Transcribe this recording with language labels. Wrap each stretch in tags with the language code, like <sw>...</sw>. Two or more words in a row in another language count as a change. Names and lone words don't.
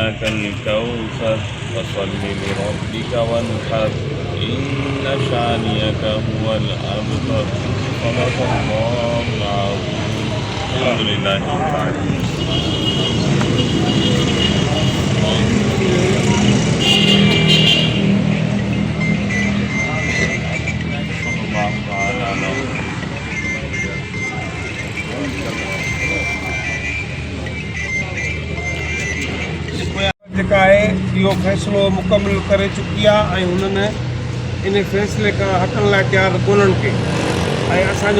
<ar>الكوثر فصل لربك وانحر إن شانئك هو الأبتر صدق الله العظيم الحمد لله رب العالمين صلى الله تعالى على</ar> <sd>जेका आहे इहो फ़ैसिलो मुकमिल करे चुकी आहे ऐं हुननि इन फ़ैसिले खां हटण लाइ तयारु कोन्हनि के ऐं असांजो</sd>